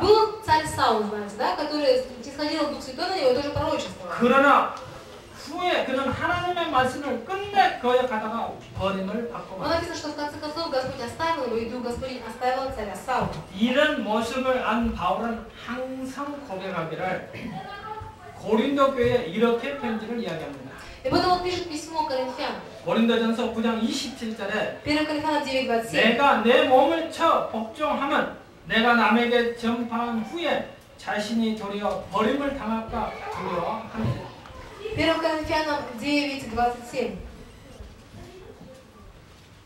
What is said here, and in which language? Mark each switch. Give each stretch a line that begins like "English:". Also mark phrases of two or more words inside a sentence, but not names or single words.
Russian: Был царь Саул, знаете, да, который исходил Дух Святой на него и тоже пророчествовал.
Korean: 그러나 후에 그는 하나님의 말씀을 끝내 거역하다가 버림을 받고
Russian: Но
Korean: 맙니다.
Russian: написано, что в конце концов Господь оставил его, и Дух Господень оставил царя Саула.
Korean: 이런 모습을 안 바울은 항상 고백하기를 고린도 교회에 이렇게 편지를 이야기합니다.
Russian: И потом он пишет письмо Коринфянам.
Korean: 고린도전서 9장 27절에
Russian: 1 Коринфянам 9:27.
Korean: 내가 내 몸을 쳐 복종하면 내가 남에게 전파한 후에 자신이 도리어 버림을 당할까 두려워하니
Russian: 1 Коринфянам 9:27.